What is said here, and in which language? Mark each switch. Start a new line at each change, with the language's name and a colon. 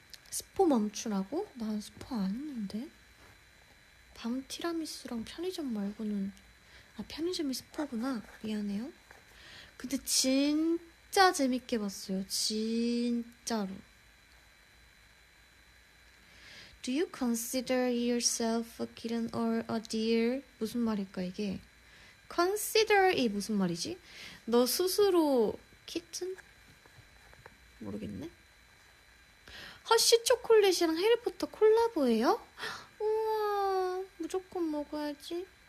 Korean: 스포 멈추라고? 난 스포 안 했는데. 밤 티라미수랑 편의점 말고는. 아, 편의점이 스포구나. 미안해요. 근데 진짜 재밌게 봤어요. 진짜로.
English: Do you consider yourself a kitten or a deer?
Korean: 무슨 말일까 이게? consider이 무슨 말이지? 너 스스로 kitten? 모르겠네. 허쉬 초콜릿이랑 해리포터 콜라보예요? 우와, 무조건 먹어야지.